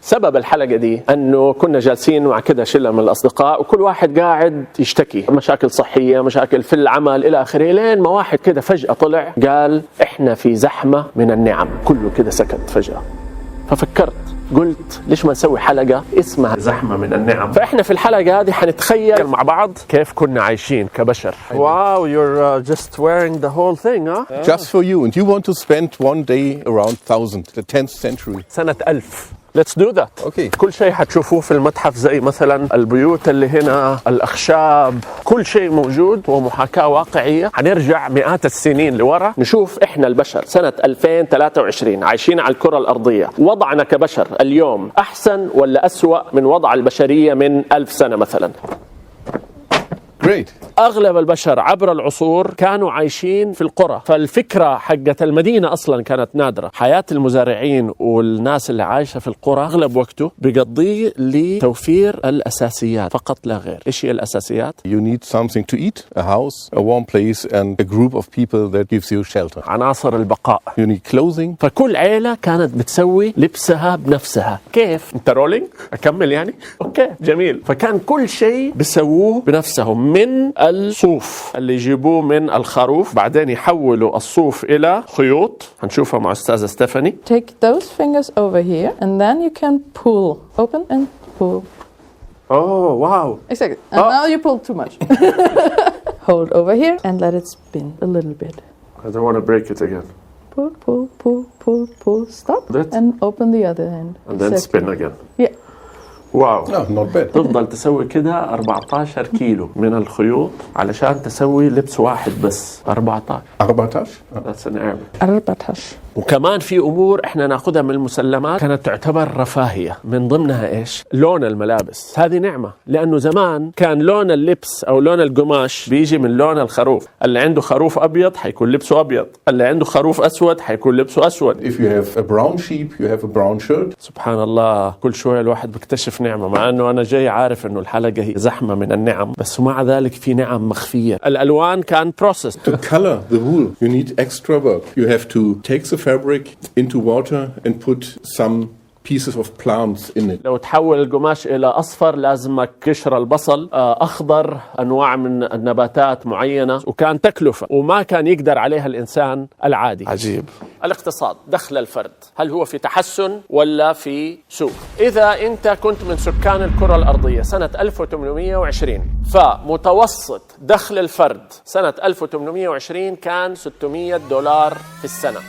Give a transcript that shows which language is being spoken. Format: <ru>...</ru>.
<ar>سبب الحلقة دي أنه كنا جالسين مع كده شلة من الأصدقاء وكل واحد قاعد يشتكي مشاكل صحية، مشاكل في العمل إلى آخره، لين ما واحد كده فجأة طلع قال إحنا في زحمة من النعم. كله كده سكت فجأة. ففكرت قلت ليش ما نسوي حلقة اسمها زحمة من النعم. فإحنا في الحلقة هذه حنتخيل مع بعض كيف كنا عايشين كبشر.</ar> <en>Wow you're just wearing the whole thing huh? Just for you, and you want to spend one day around 1000, the 10th century.</en> <ar>سنة 1000.</ar> <en>Let's do that. Okay.</en> <ar>كل شيء حتشوفوه في المتحف زي مثلا البيوت اللي هنا، الأخشاب، كل شيء موجود ومحاكاة واقعية. حنرجع مئات السنين لورا نشوف إحنا البشر سنة 2023 عايشين على الكرة الأرضية. وضعنا كبشر اليوم أحسن ولا أسوأ من وضع البشرية من 1000 سنة مثلا؟</ar> <en>Great.</en> <ar>أغلب البشر عبر العصور كانوا عايشين في القرى، فالفكرة حقت المدينة أصلا كانت نادرة. حياة المزارعين والناس اللي عايشة في القرى أغلب وقته بيقضيه لتوفير الأساسيات فقط لا غير. إيش هي الأساسيات؟</ar> <en>You need something to eat, a house, a warm place, and a group of people that gives you shelter.</en> <ar>عناصر البقاء.</ar> <en>You need clothing.</en> <ar>فكل عيلة كانت بتسوي لبسها بنفسها. كيف؟ انت رولينج؟ أكمل يعني؟ أوكي جميل. فكان كل شيء بيسووه بنفسهم، من الصوف اللي يجيبوه من الخروف، بعدين يحولوا الصوف إلى خيوط. هنشوفها مع أستاذة ستيفاني.</ar> <en>Take those fingers over here and then you can pull. Open and pull. Oh wow. Exactly. And now you pull too much. Hold over here and let it spin a little bit. I don't want to break it again. Pull, pull, pull, pull, pull. Stop. That. And open the other hand. And then spin again. Yeah.</en> <ar>واو.</ar> <en>No, not bad.</en> <ar>تفضل تسوي كده 14 كيلو من الخيوط علشان تسوي لبس واحد بس. 14.</ar> <en>14? That's an Arabic. 14.</en> <ar>وكمان في أمور إحنا نأخذها من المسلمات كانت تعتبر رفاهية، من ضمنها إيش؟ لون الملابس. هذه نعمة، لأنه زمان كان لون اللبس أو لون القماش بيجي من لون الخروف. اللي عنده خروف أبيض حيكون لبسه أبيض، اللي عنده خروف أسود حيكون لبسه أسود.</ar> <en>If you have a brown sheep, you have a brown shirt.</en> <ar>سبحان الله، كل شوية الواحد بيكتشف نعمة، مع أنه أنا جاي عارف أنه الحلقة هي زحمة من النعم، بس مع ذلك في نعم مخفية. الألوان كان process.</ar> <en>To color the wool, you need extra work. You have to take the fabric into water and put some pieces of plants in it.</en> <ar>لو تحول القماش إلى أصفر لازمك قشر البصل، أخضر أنواع من النباتات معينة، وكان تكلفة وما كان يقدر عليها الإنسان العادي. عجيب. الاقتصاد، دخل الفرد، هل هو في تحسن ولا في سوء؟ إذا أنت كنت من سكان الكرة الأرضية سنة 1820، فمتوسط دخل الفرد سنة 1820 كان $600 في السنة.</ar>